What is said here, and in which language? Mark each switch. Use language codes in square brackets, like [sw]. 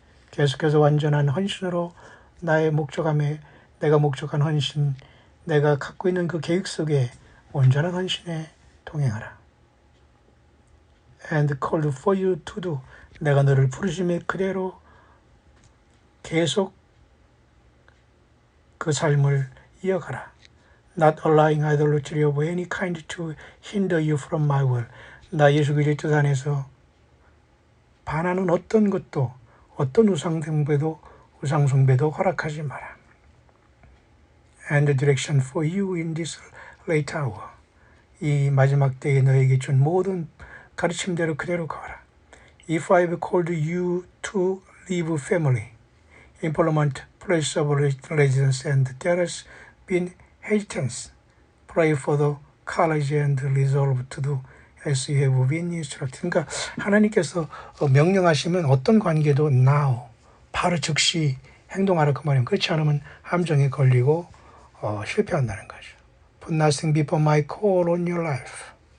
[ko] 계속해서 완전한 헌신으로 나의 목적함에 내가 목적한 헌신, 내가 갖고 있는 그 계획 속에 온전한 헌신에 동행하라. [en] And called for you to do. [ko] 내가 너를 부르심에 그대로 계속 그 삶을 이어가라. [en] Not allowing idolatry of any kind to hinder you from my will. [ko] 나 예수 그리스도의 뜻 안에서 반하는 어떤 것도, 어떤 우상숭배도 허락하지 마라. [en] And the direction for you in this late hour. [ko] 이 마지막 때에 너에게 준 모든 가르침대로 그대로 가라. [en] If I have called you to leave family, employment, place of residence, and there has been hesitance, pray for the courage and resolve to do as you have been instructed. [ko] 그러니까 하나님께서 명령하시면 어떤 관계도 now, 바로 즉시 행동하라 그 말이에요. 그렇지 않으면 함정에 걸리고 실패한다는 거죠. [en] Put nothing before my call on your life.